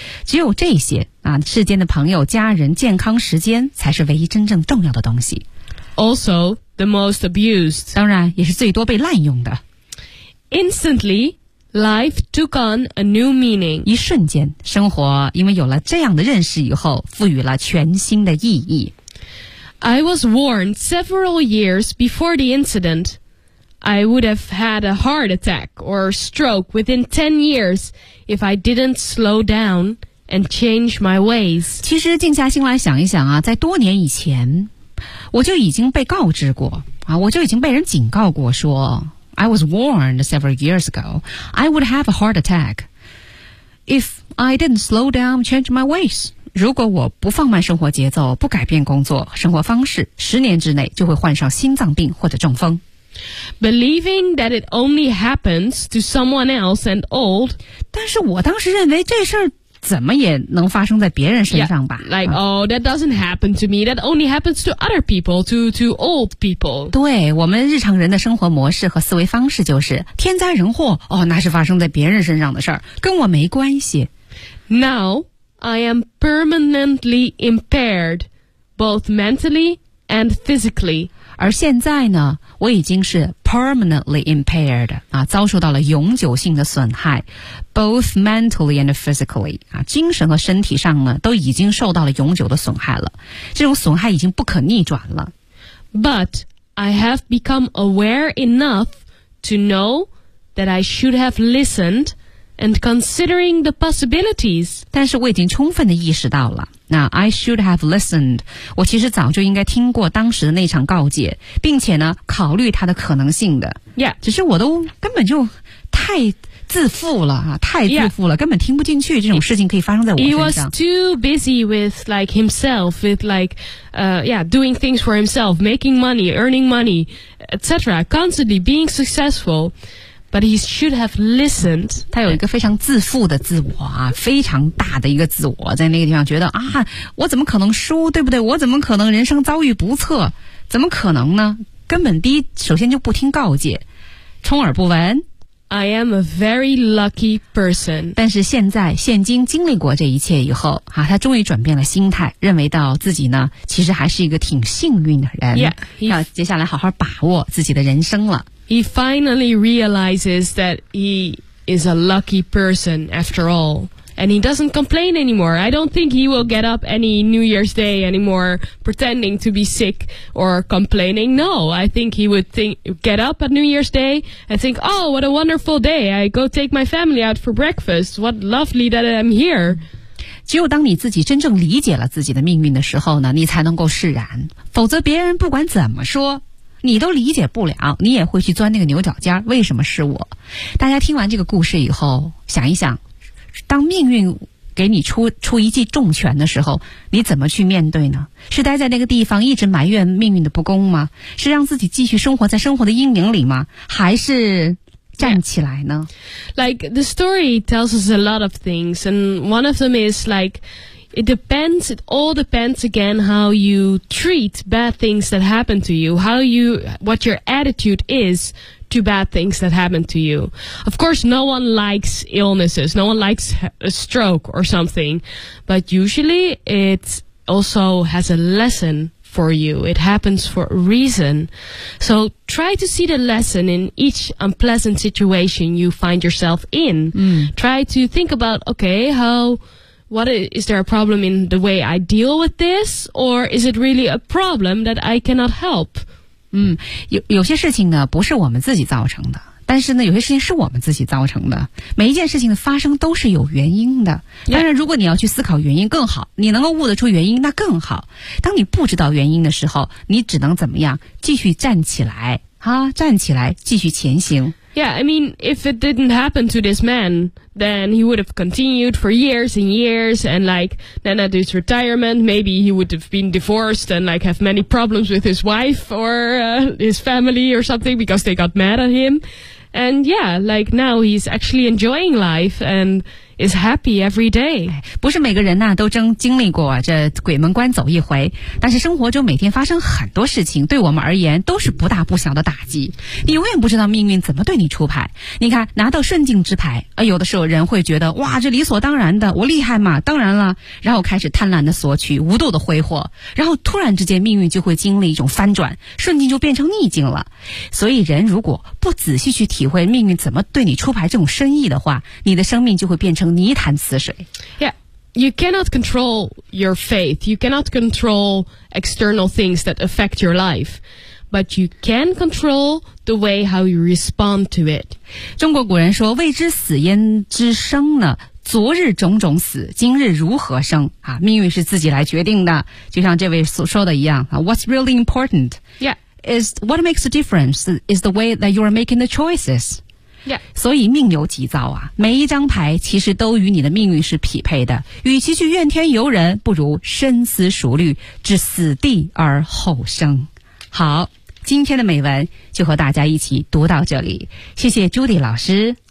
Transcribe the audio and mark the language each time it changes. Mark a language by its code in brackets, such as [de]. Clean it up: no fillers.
[zh] 只有这些啊，世间的朋友、家人、健康、时间才是唯一真正重要的东西。 [en] also the most abused. [zh] 当然也是最多被滥用的。 [en] Instantly, life took on a new meaning. [zh] 一瞬间，生活因为有了这样的认识以后，赋予了全新的意义。 [en] I was warned several years before the incident. I would have had a heart attack or stroke within 10 years if I didn't slow down and change my ways. [zh] 其实静下心来想一想啊，在多年以前，我就已经被告知过啊，我就已经被人警告过说 [en] I was warned several years ago. I would have a heart attack if I didn't slow down and change my ways. [zh] 如果我不放慢生活节奏，不改变工作生活方式，十年之内就会患上心脏病或者中风。 [en] Believing that it only happens to someone else and old. [zh] 但是我当时认为这事儿怎么也能发生在别人身上吧。 [en] Yeah, like,、啊、oh, that doesn't happen to me. That only happens to other people, to old people. [zh] 对，我们日常人的生活模式和思维方式就是天灾人祸，哦，那是发生在别人身上的事儿，跟我没关系。 [en] Now,I am permanently impaired, both mentally and physically. [zh] 而现在呢，我已经是 [en] permanently impaired, [zh] 啊，遭受到了永久性的损害 [en] both mentally and physically, [zh] 啊，精神和身体上呢，都已经受到了永久的损害了。这种损害已经不可逆转了。 [en] But I have become aware enough to know that I should have listened,And considering the possibilities. [zh] 但是我已经充分地意识到了。 [en] 那 I should have listened. [zh] 我其实早就应该听过当时的那场告诫，并且呢，考虑它的可能性的。 [en] Yeah. [zh] 只是我都根本就太自负了，太自负了，根本听不进去这种事情可以发生在我身上。 [en] He was too busy with like himself, with like, doing things for himself, making money, earning money, etc. Constantly being successful. But he should have listened. [zh] 他有一个非常自负的自我啊，非常大的一个自我，在那个地方觉得啊，我怎么可能输，对不对？我怎么可能人生遭遇不测？怎么可能呢？根本第一，首先就不听告诫，充耳不闻。 [en] I am a very lucky person. [zh] 但是现在，现今经历过这一切以后啊，他终于转变了心态，认为到自己呢，其实还是一个挺幸运的人。 [en] Yeah, [zh] 要接下来好好把握自己的人生了。 [en] He finally realizes that he is a lucky person after all. And he doesn't complain anymore. I don't think he will get up any New Year's Day anymore pretending to be sick or complaining. No, I think he would get up at New Year's Day and think, oh, what a wonderful day. I go take my family out for breakfast. What lovely that I'm here. [zh] 只有当你自己真正理解了自己的命运的时候呢，你才能够释然。否则别人不管怎么说你都理解不了，你也会去钻那个牛角尖，为什么是我？大家听完这个故事以后想一想，当命运给你出一记重拳的时候，你怎么去面对呢？是待在那个地方一直埋怨命运的不公吗？是让自己继续生活在生活的阴影里吗？还是站起来呢？ [en] Like the story tells us a lot of things, and one of them is likeIt all depends again how you treat bad things that happen to you, what your attitude is to bad things that happen to you. Of course, no one likes illnesses. No one likes a stroke or something. But usually it also has a lesson for you. It happens for a reason. So try to see the lesson in each unpleasant situation you find yourself in. Try to think about, okay, is there a problem in the way I deal with this? Or is it really a problem that I cannot help? [zh] 有些事情呢不是我们自己造成的，但是呢有些事情是我们自己造成的，每一件事情的发生都是有原因的。当然如果你要去思考原因更好，你能够悟得出原因那更好。当你不知道原因的时候，你只能怎么样，继续站起来啊，站起来继续前行。 [en] Yeah, I mean, if it didn't happen to this man, then he would have continued for years and years, and like, then at his retirement, maybe he would have been divorced and like have many problems with his wife or, his family or something because they got mad at him. And yeah, like now he's actually enjoying life and is happy every day. [zh] 不是每个人呢、啊、都经历过这鬼门关走一回，但是生活中每天发生很多事情，对我们而言都是不大不小的打击。你永远不知道命运怎么对你出牌。你看，拿到顺境之牌，有的时候人会觉得哇，这理所当然的，我厉害嘛，当然了，然后开始贪婪的索取，无度的挥霍，然后突然之间命运就会经历一种翻转，顺境就变成逆境了。所以人如果不仔细去体会命运怎么对你出牌这种深意的话，你的生命就会变成泥潭死水。 [en] Yeah, you cannot control your faith. You cannot control external things that affect your life. But you can control the way how you respond to it. [zh] 中国古人说，未知死焉知生呢，昨日种种死，今日如何生、啊、命运是自己来决定的，就像这位所说的一样、啊、 [en] What's really important? Yeah. Is what makes a difference is the way that you are making the choices. Yeah. [zh] 所以命由己造啊，每一张牌其实都与你的命运是匹配的。与其去怨天尤人，不如深思熟虑，置死地而后生。好，今天的美文就和大家一起读到这里。谢谢朱迪老师。